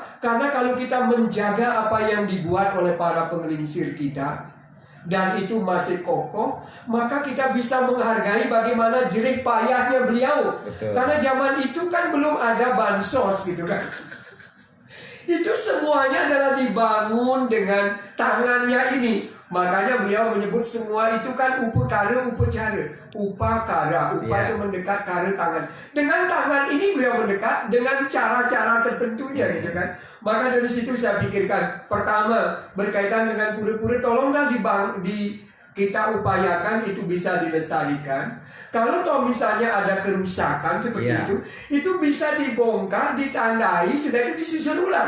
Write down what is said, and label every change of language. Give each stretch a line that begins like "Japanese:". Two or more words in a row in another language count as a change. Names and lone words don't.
Indonesian: Karena kalau kita menjaga apa yang dibuat oleh para pengelingsir kita, dan itu masih kokoh, maka kita bisa menghargai bagaimana jerih payahnya beliau. Karena zaman itu kan belum ada bansos gitu kan. Itu semuanya adalah dibangun dengan tangannya ini. Makanya beliau menyebut semua itu kan upakara, upacara. Upakara, itu mendekat, kara tangan. Dengan tangan ini beliau mendekat dengan cara-cara tertentunya gitu kan. Maka dari situ saya pikirkan, pertama berkaitan dengan pura-pura, tolonglah kita upayakan itu bisa dilestarikan. Kalau toh misalnya ada kerusakan seperti itu bisa dibongkar, ditandai, sudah itu disusun ulang.